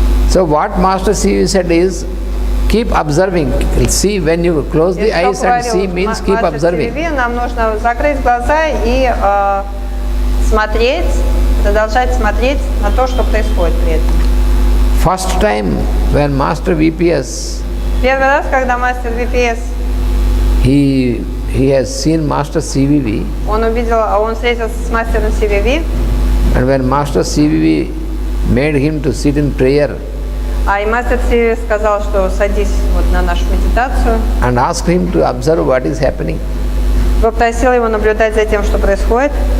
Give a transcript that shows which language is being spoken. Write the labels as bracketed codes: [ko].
[en] So what Master CV said is, keep observing. See, when you close the eyes and see means keep observing. [ru] Нам нужно закрыть глаза и смотреть, продолжать смотреть на то, что происходит при этом. [en] First time when Master VPS, [ru] первый раз, когда мастер VPS, [en] he has seen Master CVV. [ru] Он встретился с мастером CVV. [en] And when Master CVV made him to sit in prayer, [ru] и мастер CVV сказал, что садись вот на нашу медитацию. [en] And asked him to observe what is happening. [ru] Попросил его наблюдать за тем, что происходит.